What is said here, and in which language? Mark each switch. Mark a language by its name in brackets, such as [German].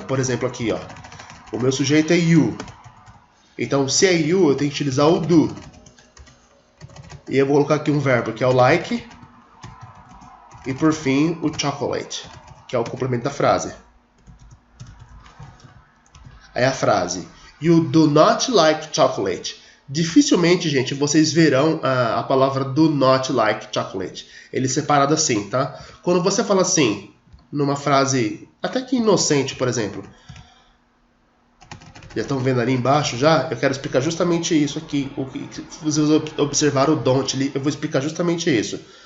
[Portuguese] Por exemplo, aqui, ó, o meu sujeito é you. Então, se é you, eu tenho que utilizar o do. E eu vou colocar aqui um verbo que é o like. E por fim, o chocolate, que é o complemento da frase. Aí a frase, [English] you do not like chocolate. [Portuguese] Dificilmente, gente, vocês verão a palavra [English] do not like chocolate. [Portuguese] Ele é separado assim, tá? Quando você fala assim, numa frase até que inocente, por exemplo. Já estão vendo ali embaixo já? Eu quero explicar justamente isso aqui. Se vocês observaram o don't ali, eu vou explicar justamente isso.